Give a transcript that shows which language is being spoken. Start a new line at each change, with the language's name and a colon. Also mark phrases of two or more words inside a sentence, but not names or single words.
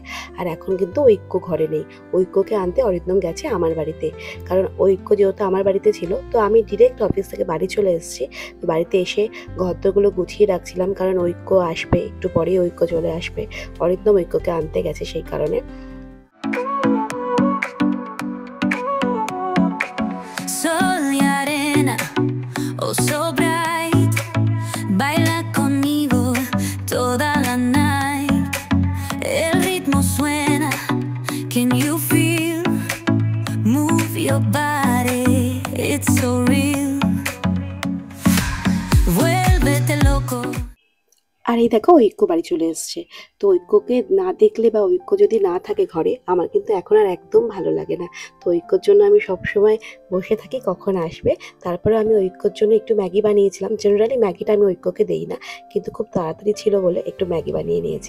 Bangla: আর এখন কিন্তু ঐক্য ঘরে নেই, ঐক্যকে আনতে অরিন্দম গেছে আমার বাড়িতে, কারণ ঐক্য যেহেতু আমার বাড়িতে ছিল, তো আমি
English: direct office
Bangla: থেকে বাড়ি চলে এসেছি। তো বাড়িতে এসে ঘরদোরগুলো গুছিয়ে রাখছিলাম, কারণ ঐক্য আসবে, একটু পরেই ঐক্য চলে আসবে। অরিন্দম ঐক্যকে আনতে গেছে, সেই কারণে।
Spanish: Sol y arena,
English: oh so bright,
Spanish: baila conmigo toda la night. El ritmo suena,
English: can you feel? Move your body, it's so real.
Spanish: Vuélvete loco.
Bangla: আর এই দেখো ঐক্য বাড়ি চলে এসছে। তো ঐক্যকে না দেখলে বা ঐক্য যদি না থাকে ঘরে, আমার কিন্তু এখন আর একদম ভালো লাগে না। তো ঐক্যর জন্য আমি সবসময় বসে থাকি কখন আসবে। তারপরে আমি ঐক্যর জন্য একটু ম্যাগি বানিয়েছিলাম। জেনারেলি ম্যাগিটা আমি ঐক্যকে দেই না, কিন্তু খুব তাড়াতাড়ি ছিল বলে একটু ম্যাগি বানিয়ে নিয়েছি।